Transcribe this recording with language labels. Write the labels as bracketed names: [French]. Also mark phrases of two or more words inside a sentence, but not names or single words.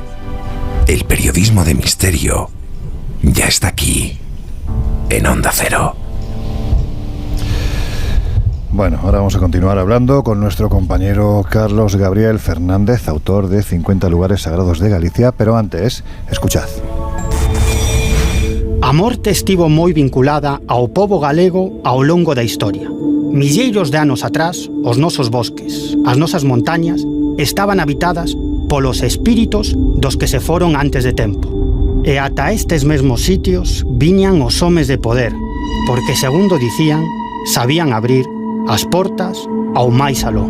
[Spanish] El periodismo de misterio ya está aquí, en Onda Cero. Bueno, ahora vamos a continuar hablando con nuestro compañero Carlos Gabriel Fernández, autor de 50 lugares sagrados de Galicia, pero antes, escuchad. [Galician] A morte estivo moi vinculada ao pobo galego ao longo da historia. Milleiros de anos atrás, os nosos bosques, as nosas montañas, estaban habitadas polos espíritos dos que se foron antes de tempo. E ata estes mesmos sitios viñan os homes de poder, porque, segundo dicían, sabían abrir as portas ao máis aló.